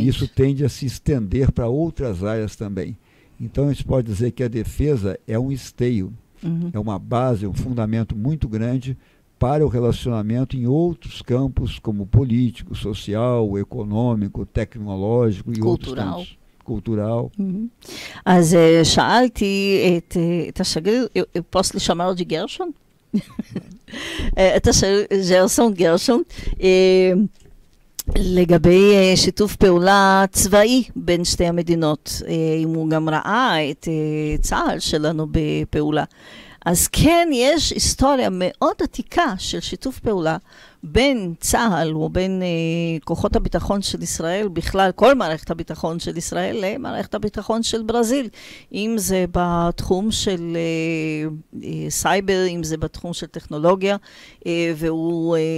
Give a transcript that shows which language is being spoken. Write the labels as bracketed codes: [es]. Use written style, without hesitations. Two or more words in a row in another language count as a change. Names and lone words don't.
[pt] E isso tende a se estender para outras áreas também. Então, a gente pode dizer que a defesa é um esteio, é uma base, um fundamento muito grande para o relacionamento em outros campos, como político, social, econômico, tecnológico e outros campos. cultural. [he] אז שאלתי את השגריר, [pt] posso lhe chamar de גרשון? [he] את השגריר גרשון, לגבי שיתוף פעולה צבאי בין שתי המדינות, אם הוא גם ראה את צה"ל שלנו בפעולה. אז כן, יש היסטוריה מאוד עתיקה של שיתוף פעולה בין צה"ל ובין כוחות הביטחון של ישראל, בכלל כל מערכת הביטחון של ישראל למערכת הביטחון של ברזיל, אם זה בתחום של סייבר, אם זה בתחום של טכנולוגיה, והוא